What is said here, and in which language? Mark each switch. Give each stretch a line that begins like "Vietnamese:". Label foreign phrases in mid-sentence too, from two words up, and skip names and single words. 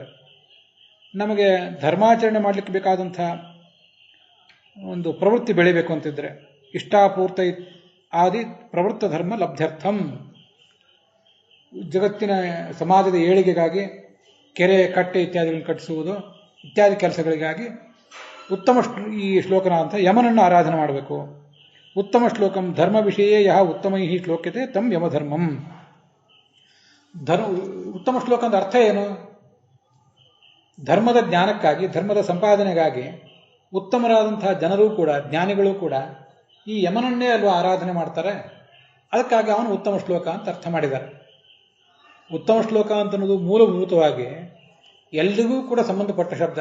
Kannada: ನಮಗೆ ಧರ್ಮಾಚರಣೆ ಮಾಡಲಿಕ್ಕೆ ಬೇಕಾದಂಥ ಒಂದು ಪ್ರವೃತ್ತಿ ಬೆಳಿಬೇಕು ಅಂತಿದ್ರೆ
Sanskrit: ಇಷ್ಟಾಪೂರ್ತ ಆದಿ ಪ್ರವೃತ್ತ ಧರ್ಮ ಲಬ್ಧ್ಯರ್ಥಂ,
Kannada: ಜಗತ್ತಿನ ಸಮಾಜದ ಏಳಿಗೆಗಾಗಿ ಕೆರೆ ಕಟ್ಟೆ ಇತ್ಯಾದಿಗಳನ್ನು ಕಟ್ಟಿಸುವುದು ಇತ್ಯಾದಿ ಕೆಲಸಗಳಿಗಾಗಿ ಉತ್ತಮ ಈ ಶ್ಲೋಕನ ಅಂತ ಯಮನನ್ನು ಆರಾಧನೆ ಮಾಡಬೇಕು.
Sanskrit: ಉತ್ತಮ ಶ್ಲೋಕಂ ಧರ್ಮ ವಿಷಯೇ ಯಹ ಉತ್ತಮೈ ಶ್ಲೋಕ್ಯತೆ ತಂ ಯಮಧರ್ಮಂ.
Kannada: ಉತ್ತಮ ಶ್ಲೋಕ ಅಂತ ಅರ್ಥ ಏನು? ಧರ್ಮದ ಜ್ಞಾನಕ್ಕಾಗಿ ಧರ್ಮದ ಸಂಪಾದನೆಗಾಗಿ ಉತ್ತಮರಾದಂತಹ ಜನರೂ ಕೂಡ ಜ್ಞಾನಿಗಳು ಕೂಡ ಈ ಯಮನನ್ನೇ ಅಲ್ವಾ ಆರಾಧನೆ ಮಾಡ್ತಾರೆ. ಅದಕ್ಕಾಗಿ ಅವನು ಉತ್ತಮ ಶ್ಲೋಕ ಅಂತ ಅರ್ಥ ಮಾಡಿದ್ದಾರೆ. ಉತ್ತಮ ಶ್ಲೋಕ ಅಂತನ್ನೋದು ಮೂಲಭೂತವಾಗಿ ಎಲ್ರಿಗೂ ಕೂಡ ಸಂಬಂಧಪಟ್ಟ ಶಬ್ದ.